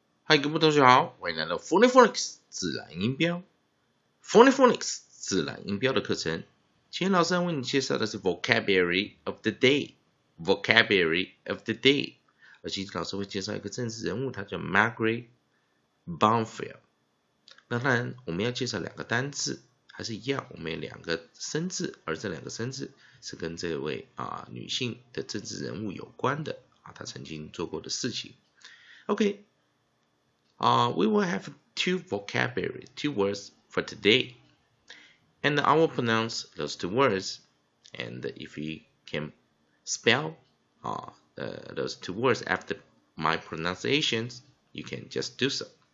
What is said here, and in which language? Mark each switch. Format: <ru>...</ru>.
<zh>嗨，各位同学好，欢迎来到 Phonics 自然音标 Phonics 自然音标的课程。今天老师要为你介绍的是 Vocabulary of the Day Vocabulary of the Day。而今天老师会介绍一个政治人物，他叫 Margaret Bonfield。那当然，我们要介绍两个单字，还是一样，我们有两个生字，而这两个生字是跟这位女性的政治人物有关的她曾经做过的事情。 OK。</zh> <en>We will have two words for today, and I will pronounce those two words. And if you can spell those two words after my pronunciations, you can just do so.</en>